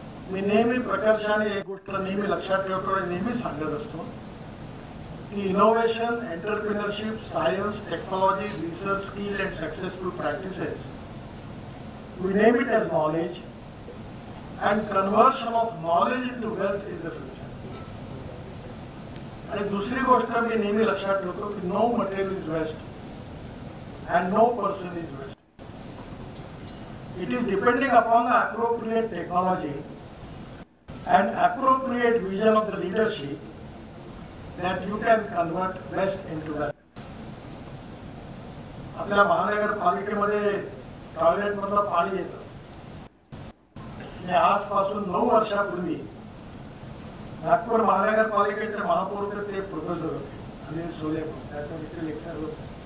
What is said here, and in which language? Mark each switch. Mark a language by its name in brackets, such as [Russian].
[Marathi] मी नेहमी प्रकर्षाने एक गोष्ट नेहमी लक्षात ठेवतो आणि नेहमी सांगत असतो की innovation, entrepreneurship, science, technology, research, skill and successful practices, we name it as knowledge, and conversion of knowledge into wealth is the future. आणि दुसरी गोष्ट मी नेहमी लक्षात ठेवतो की no material is waste and no person is waste. [English] It is depending upon the appropriate technology and appropriate vision of the leadership that you can convert waste into wealth. [Marathi] आपल्या महानगरपालिकेमध्ये toilet मधलं पाणी येतं. आजपासून 9 वर्षापूर्वी नागपूर महानगरपालिकेचे महापौर ते प्रोफेसर होते, अनिल सोले, त्याच्या विषयी लेक्चर होते.